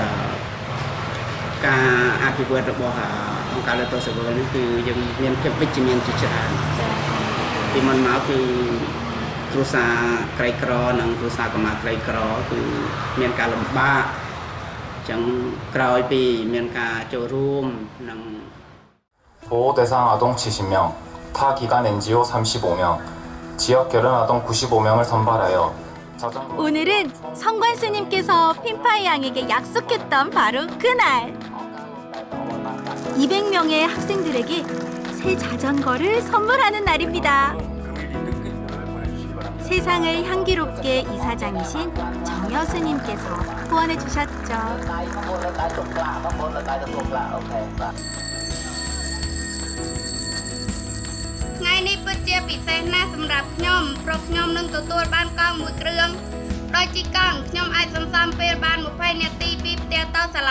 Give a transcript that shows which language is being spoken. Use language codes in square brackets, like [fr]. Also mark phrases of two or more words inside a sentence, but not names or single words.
[km] ការអភិវឌ្ឍរបស់អង្គការលើកទៅសវលនេះគឺយើងមានភាពវិជ្ជមានជាច្រើនពីមុនមកគឺគ្រួសារក្រីក្រនិងគ្រួសារកុមារក្រីក្រគឺមានការលំបាកចឹងក្រោយពីមានការចូលរួមនិង [ko] 보호대상 아동 70명, 타기관 NGO 35명, 지역 결혼 아동 95명을 선발하여 오늘은 성관 스님께서 핀파이 양에게 약속했던 바로 그날 200명의 학생들에게 새 자전거를 선물하는 날입니다. 세상을 향기롭게 이사장이신 정여 스님께서 후원해 주셨죠. [km] ថ្ងៃនេះពិតជាពិសេសណាស់សម្រាប់ខ្ញុំព្រោះខ្ញុំនឹងទទួលបានកង់មួយគ្រឿងដោយជីកង់ខ្ញុំអាចសន្សំពេលបាន20នាទីពីផ្ទះទៅសាលា